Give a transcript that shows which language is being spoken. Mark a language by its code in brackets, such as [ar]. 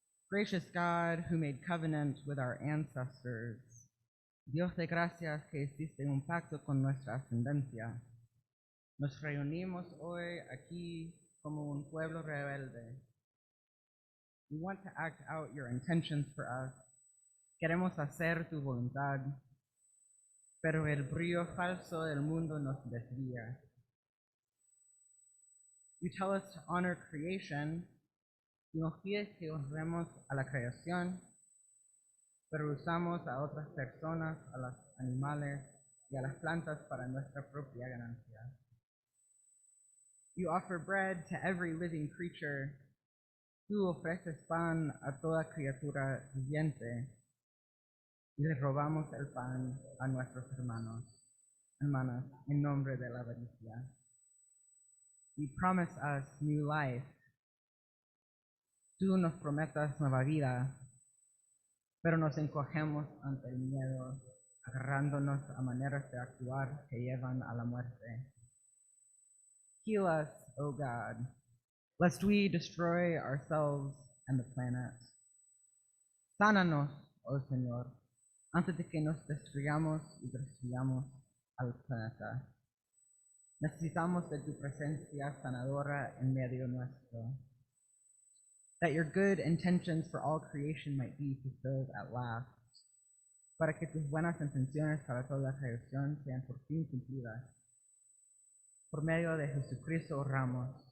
[en] Gracious God, who made covenant with our ancestors, [es] Dios de gracias que hiciste un pacto con nuestra ascendencia. Nos reunimos hoy aquí como un pueblo rebelde. [en] We want to act out your intentions for us. [es] Queremos hacer tu voluntad, pero el brillo falso del mundo nos desvía. [en] You tell us to honor creation, [es] y nos pides que honremos a la creación, pero usamos a otras personas, a los animales y a las plantas para nuestra propia ganancia. [en] You offer bread to every living creature. [es] Tú ofreces pan a toda criatura viviente, y le robamos el pan a nuestros hermanas, en nombre de la avaricia. [en] You promise us new life. [es] Tú nos prometas nueva vida, pero nos encogemos ante el miedo, agarrándonos a maneras de actuar que llevan a la muerte. [en] Heal us, O God, lest we destroy ourselves and the planet. [es] Sánanos, oh Señor, antes de que nos destruyamos y destruyamos al planeta. Necesitamos de tu presencia sanadora en medio nuestro. [en] That your good intentions for all creation might be fulfilled at last. [es] Para que tus buenas intenciones para toda la creación sean por fin cumplidas. Por medio de Jesucristo oramos.